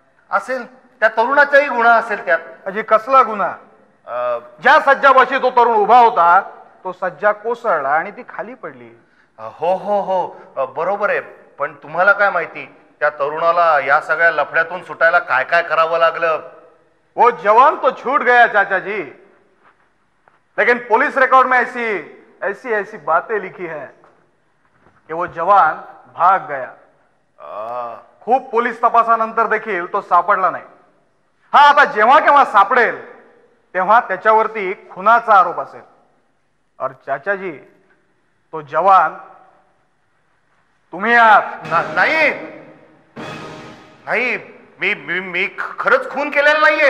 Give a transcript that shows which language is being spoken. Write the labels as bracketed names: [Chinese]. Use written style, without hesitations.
[Marathi] असेल, त्या तरुणाचाही गुन्हा असेल त्यात. अजी कसला गुन्हा? ज्या सज्जापाशी तो तरुण उभा होता तो सज्जा कोसळला आणि ती खाली पडली. हो हो हो बरोबर आहे. पण तुम्हाला काय माहिती त्या तरुणाला या सगळ्या लफड्यातून सुटायला काय काय करावं लागलं? [Hindi] वो जवान तो छूट गया चाचा जी, लेकिन पुलिस रिकॉर्ड में ऐसी बातें लिखी है कि वो जवान भाग गया. [Marathi] खूप पोलीस तपासानंतर देखील तो सापडला नाही. हा आता जेव्हा केव्हा सापडेल तेव्हा त्याच्यावरती खुनाचा आरोप असेल. [Hindi] और चाचा जी, तो जवान [Marathi] तुम्ही आहात. नाही नाही, मी मी मी खरंच खून केलेला नाहीये.